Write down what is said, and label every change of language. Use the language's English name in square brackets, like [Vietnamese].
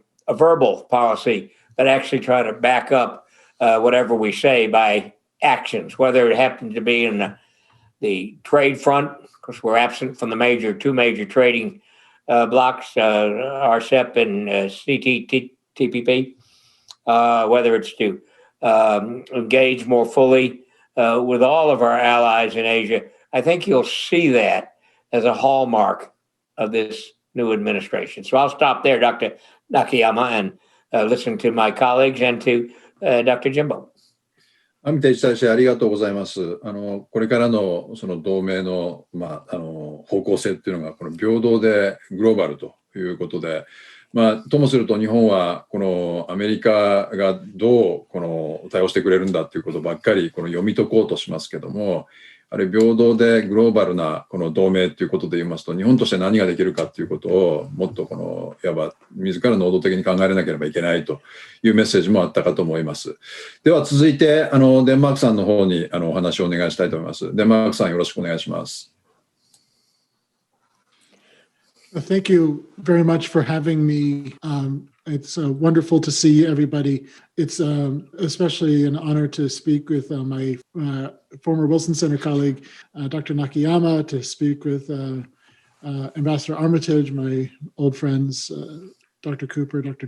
[English] verbal policy, but actually try to back up whatever we say by actions, whether it happens to be in the trade front, because we're absent from the two major trading blocks, RCEP and CPTPP, whether it's to engage more fully with all of our allies in Asia. I think you'll see that as a hallmark of this new administration. So I'll stop there, Dr. Nakayama, and listen to my colleagues and to Dr. Jimbo. [Japanese] アミテージ大使ありがとうございます。これからのその同盟の、方向性っていうのがこの平等でグローバルということで、ともすると日本はこのアメリカがどうこの対応してくれるんだっていうことばっかりこの読み解こうとしますけども、あれ平等でグローバルなこの同盟っていうことで言いますと、日本として何ができるかっていうことをもっとこのいわば自ら能動的に考えなければいけないというメッセージもあったかと思います。では続いてデンマークさんの方にお話をお願いしたいと思います。デンマークさんよろしくお願いします。 [English] Thank you very much for having me. It's wonderful to see everybody. It's especially an honor to speak with my former Wilson Center colleague, Dr. Nakayama, to speak with Ambassador Armitage, my old friends, Dr. Cooper, Dr.